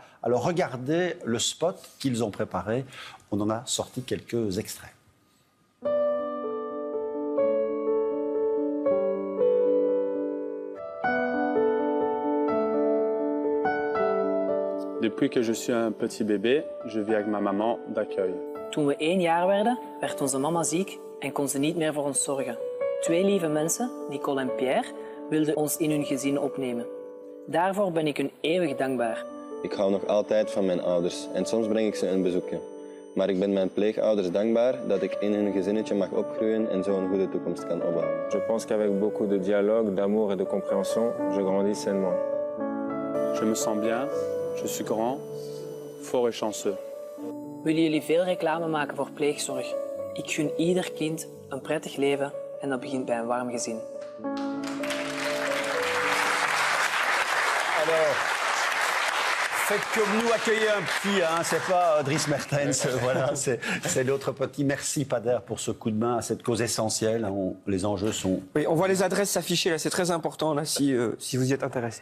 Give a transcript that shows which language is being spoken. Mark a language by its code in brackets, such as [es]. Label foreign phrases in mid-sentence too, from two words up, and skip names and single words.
[fr] Alors regardez le spot qu'ils ont préparé, on en a sorti quelques extraits. Depuis que je suis un petit bébé, je vis avec ma maman d'accueil. [nl] Toen we 1 jaar werden, werd onze mama ziek en kon ze niet meer voor ons zorgen. 2 lieve mensen, Nicole en Pierre, wilden ons in hun gezin opnemen. Daarvoor ben ik hun eeuwig dankbaar. Ik hou nog altijd van mijn ouders en soms breng ik ze een bezoekje. Maar ik ben mijn pleegouders dankbaar dat ik in hun gezinnetje mag opgroeien en zo een goede toekomst kan opbouwen. [fr] Je pense qu'avec beaucoup de dialogue, d'amour et de compréhension, je grandis sainement. Je me sens bien, je suis grand, fort et chanceux. [nl] Willen jullie veel reclame maken voor pleegzorg? Ik gun ieder kind een prettig leven en dat begint bij een warm gezin. [fr] Alors, faites comme nous, accueillez un petit, c'est pas Dries Mertens, voilà, c'est l'autre petit. Merci Pader pour ce coup de main à cette cause essentielle. Les enjeux sont... Oui, on voit les adresses s'afficher, là, c'est très important, là, si vous y êtes intéressé.